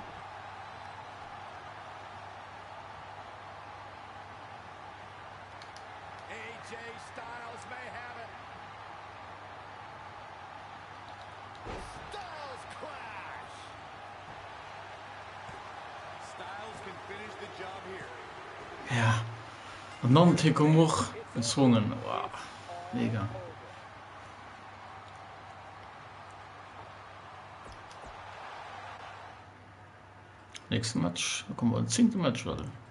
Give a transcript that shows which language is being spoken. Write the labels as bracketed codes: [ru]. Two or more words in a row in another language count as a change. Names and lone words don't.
[en] AJ Styles may have it. Styles clash. Styles can finish the job here. [nl] Ja. En dan Undertaker omhoog. Gezwongen. Wauw. [de] Mega. Nächste Match. Da kommen wir ins 10. [nl] Match wel.